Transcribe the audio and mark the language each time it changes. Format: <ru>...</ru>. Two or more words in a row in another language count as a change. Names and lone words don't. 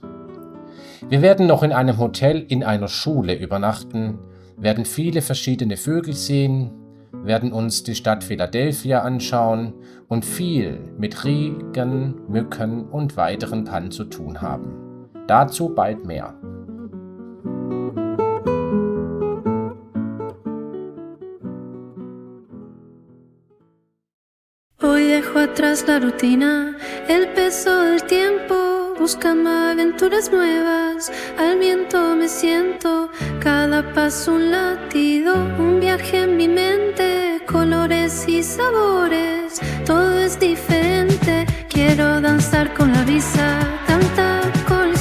<de>Wir werden noch in einem Hotel in einer Schule übernachten, werden viele verschiedene Vögel sehen, werden uns die Stadt Philadelphia anschauen und viel mit Regen, Mücken und weiteren Pannen zu tun haben. Dazu bald mehr.</de> <es>Hoy dejo atrás la rutina, el peso del tiempo, buscando aventuras nuevas, al viento me siento, cada paso un latido, un viaje en mi mente, colores y sabores, todo es diferente, quiero danzar con la brisa, cantar con</es>